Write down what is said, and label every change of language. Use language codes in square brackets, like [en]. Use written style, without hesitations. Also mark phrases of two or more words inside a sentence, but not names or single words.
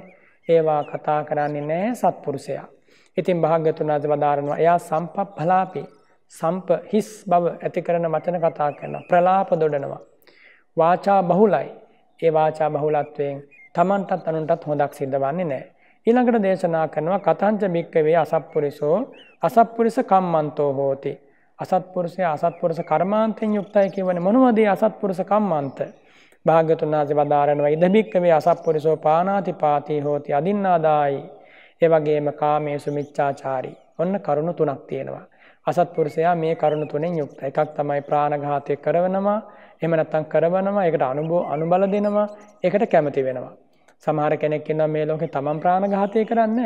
[si] ඒවා කතා කරන්නේ නැහැ සත්පුරුෂයා. ඉතින් භාග්‍යවතුන් වහන්සේ වදාරනවා එයා සම්පප්පලාපි හිස් බව ඇති කරන වචන කතා කරනවා. ප්‍රලාප දොඩනවා. වාචා බහුලයි. ඒ වාචා බහුලත්වයෙන් තමන්ටත් අනුන්ටත් හොඳක් සිද්ධ වන්නේ නැහැ. ඊළඟට දේශනා කරනවා [pi] කතංච භික්කවේ අසත්පුරිසෝ අසත්පුරිස කම්මන්තෝ හෝති. [si] අසත්පුරුෂයා අසත්පුරුෂ කර්මාන්තෙන් යුක්තයි කියවනේ මොනවද ඒ අසත්පුරුෂ කම්මන්ත? භාග්‍යවතුන් වහන්සේ වදාරනවා [pi] ඉද භික්කවේ අසත්පුරිසෝ පානාති පාති හෝති අදින්නාදායි. [si] ඒ වගේම [pi] කාමේසු මිච්ඡාචාරී. [si] ඔන්න කරුණු තුනක් තියෙනවා. අසත්පුරුෂයා මේ කරුණු තුනෙන් යුක්තයි. එකක් තමයි ප්‍රාණඝාතය කරනවා, එහෙම නැත්නම් කරවනවා, ඒකට අනුබල දෙනවා, ඒකට කැමති වෙනවා. සමහර කෙනෙක් ඉන්නවා මේ ලෝකේ තමන් ප්‍රාණඝාතය කරන්නේ නැහැ.